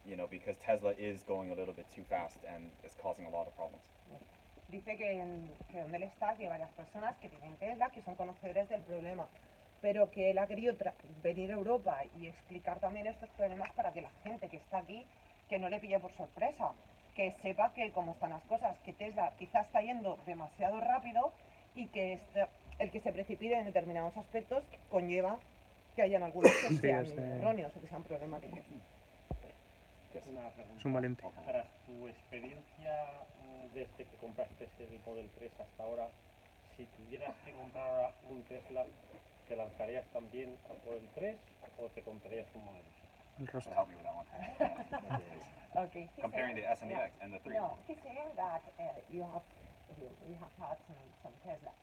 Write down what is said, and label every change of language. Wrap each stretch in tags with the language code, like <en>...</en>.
<en>Because Tesla is going a little bit too fast and it's causing a lot of problems.</en> <es>Dice que donde él está, que hay varias personas que tienen Tesla, que son conocedores del problema, pero que él ha querido venir a Europa y explicar también estos problemas para que la gente que está aquí, que no le pille por sorpresa, que sepa que cómo están las cosas, que Tesla quizá está yendo demasiado rápido y que el que se precipite en determinados aspectos conlleva que hayan algunos que sean erróneos o que sean problemáticos. Es un valiente. Para tu experiencia desde que compraste el Model 3 hasta ahora, si tuvieras que comprar un Tesla, ¿te lanzarías también a por el 3 o te comprarías un Model 3? El rostro.</es> <en>Help me with that one. Okay. Comparing the S and the X and the 3. No, he's saying that you have had some Tesla.</en>